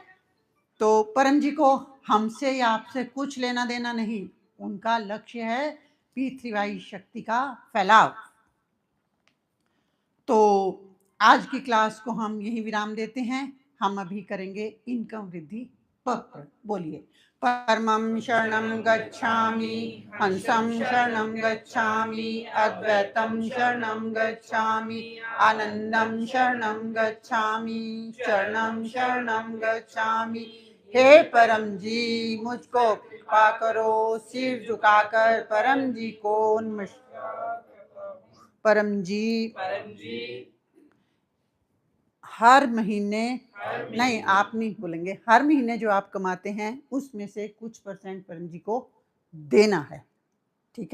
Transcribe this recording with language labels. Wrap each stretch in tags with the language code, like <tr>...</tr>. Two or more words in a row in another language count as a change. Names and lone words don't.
<hi>तो परम जी को हमसे या आपसे कुछ लेना देना नहीं, उनका लक्ष्य है P3Y शक्ति का फैलाव। तो आज की क्लास को हम यही विराम देते हैं। हम अभी करेंगे इनकम वृद्धि पक्र। बोलिए,</hi> <sa>परमं शरणं गच्छामि, हंसं शरणं गच्छामि, अद्वैतं शरणं गच्छामि, आनंदं शरणं गच्छामि, शरणं शरणं गच्छामि।</sa> <hi>हे परम जी, मुझको कृपा करो, सिर झुकाकर परम जी को परम जी हर महीने नहीं, आप नहीं बोलेंगे, हर महीने जो आप कमाते हैं उसमें से कुछ % परम जी को देना है।</hi>